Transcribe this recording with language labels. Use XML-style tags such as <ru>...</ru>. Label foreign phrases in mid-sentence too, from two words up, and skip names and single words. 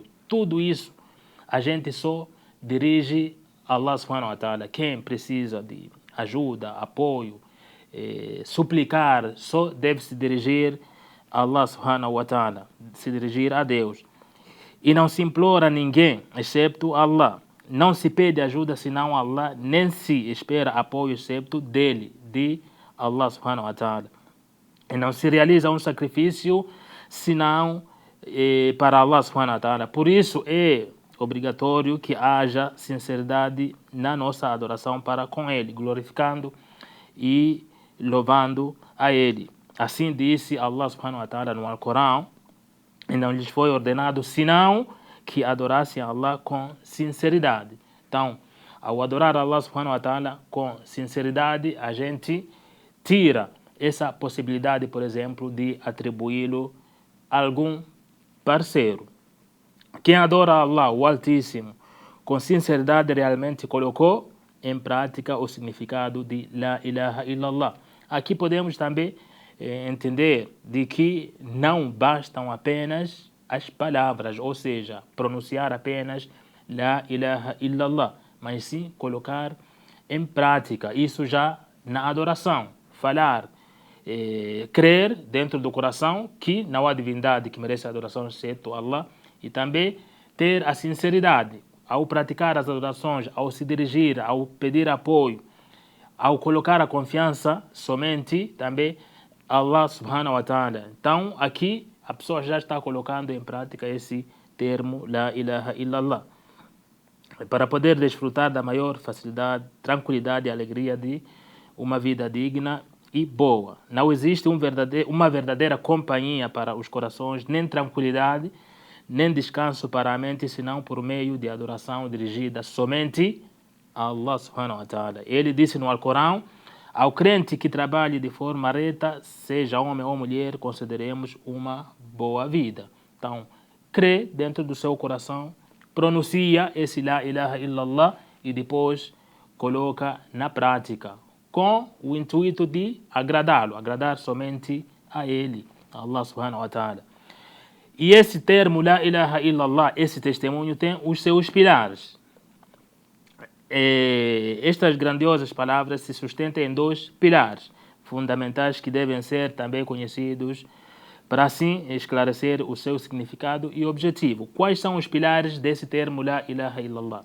<pt>Tudo isso a gente só dirige a</pt> <ar>الله سبحانه وتعالى.</ar> <pt>Quem precisa de ajuda, apoio, suplicar, só deve se dirigir a</pt> <ar>الله سبحانه وتعالى,</ar> <pt>se dirigir a Deus. E não se implora a ninguém, excepto Allah. Não se pede ajuda senão Allah, nem se espera apoio excepto dele, de</pt> <ar>الله سبحانه وتعالى.</ar> <pt>E não se realiza um sacrifício senão para</pt> <ar>الله سبحانه وتعالى.</ar> <pt>Por isso é obrigatório que haja sinceridade na nossa adoração para com ele, glorificando e louvando a ele. Assim disse</pt> <ar>الله سبحانه وتعالى</ar> <pt>no Alcorão, e não lhes foi ordenado senão que adorassem Allah com sinceridade. Então, ao adorar</pt> <ar>الله سبحانه وتعالى</ar> <pt>com sinceridade, a gente tira essa possibilidade, por exemplo, de atribuí-lo a algum parceiro. Quem adora Allah, o Altíssimo, com sinceridade realmente colocou em prática o significado de</pt> <ar>لا إله إلا الله.</ar> <pt>Aqui podemos também entender de que não bastam apenas as palavras, ou seja, pronunciar apenas</pt> <ar>لا إله إلا الله,</ar> <pt>mas sim colocar em prática isso já na adoração, falar, crer dentro do coração que não há divindade que merece adoração exceto Allah, e também ter a sinceridade ao praticar as adorações, ao se dirigir, ao pedir apoio, ao colocar a confiança somente também</pt> <ar>الله سبحانه وتعالى.</ar> <pt>Então aqui a pessoa já está colocando em prática esse termo</pt> <ar>لا إله إلا الله,</ar> <pt>para poder desfrutar da maior facilidade, tranquilidade e alegria de uma vida digna e boa. Não existe uma verdadeira companhia para os corações, nem tranquilidade, nem descanso para a mente, senão por meio de adoração dirigida somente a</pt> <ar>الله سبحانه وتعالى.</ar> <pt>Ele disse no Alcorão, ao crente que trabalhe de forma reta, seja homem ou mulher, concederemos uma boa vida. Então, crê dentro do seu coração, pronuncia esse</pt> <ar>لا إله إلا الله</ar> <pt>e depois coloca na prática, com o intuito de agradá-lo, agradar somente a ele, a</pt> <ar>الله سبحانه وتعالى.</ar> <pt>E esse termo</pt> <ar>لا إله إلا الله,</ar> <pt>esse testemunho tem os seus pilares. Estas grandiosas palavras se sustentam em dois pilares fundamentais que devem ser também conhecidos para assim esclarecer o seu significado e objetivo. Quais são os pilares desse termo</pt> <ar>لا إله إلا الله?</ar>